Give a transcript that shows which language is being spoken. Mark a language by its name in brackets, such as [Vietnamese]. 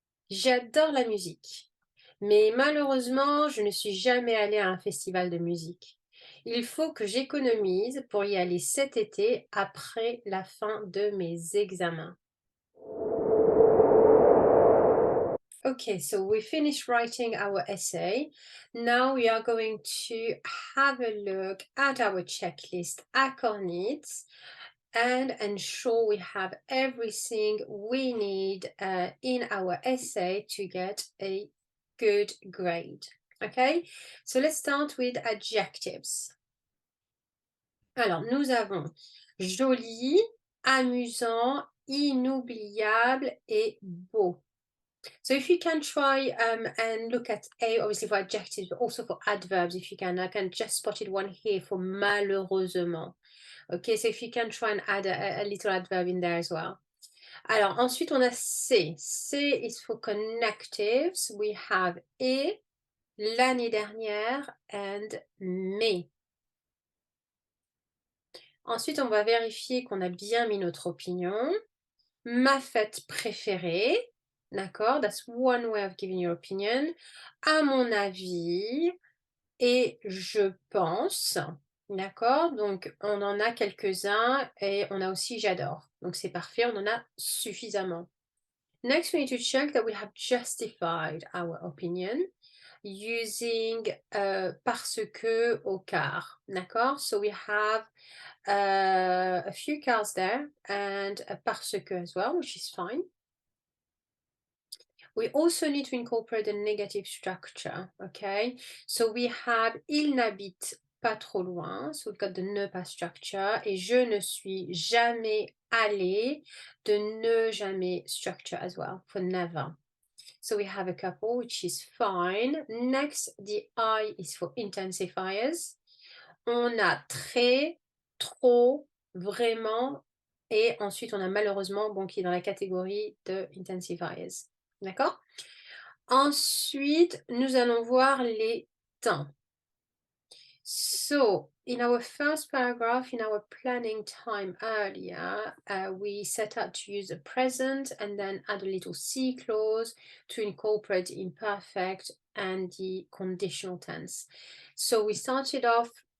[French] J'adore la musique, mais malheureusement, je ne suis jamais allée à un festival de musique. Il faut que j'économise pour y aller cet été après la fin de mes examens. [English] Okay, so we finished writing our essay. Now we are going to have a look at our checklist accornits and ensure we have everything we need in our essay to get a good grade. Okay, so let's start with adjectives. [French] Alors, nous avons joli, amusant, inoubliable et beau. [English] So if you can try and look at obviously for adjectives, but also for adverbs, if you can, I can just spotted one here for malheureusement. Okay, so if you can try and add a little adverb in there as well. [French] Alors, ensuite, on a C. [English] C is for connectives. We have et, [French] l'année dernière, [English] and mais. [French] Ensuite, on va vérifier qu'on a bien mis notre opinion. Ma fête préférée. D'accord, [English] that's one way of giving your opinion. [French] À mon avis, et je pense, d'accord, donc on en a quelques-uns et on a aussi j'adore. Donc c'est parfait, on en a suffisamment. [English] Next, we need to check that we have justified our opinion using [French] parce que [English] au car, [French] d'accord? [English] So we have a few cars there and a parce que as well, which is fine. We also need to incorporate a negative structure, okay? So we have [French] il n'habite pas trop loin, [English] so we've got the ne pas structure, [French] et je ne suis jamais allé, de ne jamais [English] structure as well, for never. So we have a couple, which is fine. Next, the I is for intensifiers. [French] On a très, trop, vraiment, et ensuite on a malheureusement, bon, qui est dans la catégorie de intensifiers. D'accord? Ensuite, nous allons voir les temps. [English] So, in our first paragraph, in our planning time earlier, we set out to use the present and then add a little C clause to incorporate the imperfect and the conditional tense. So we started off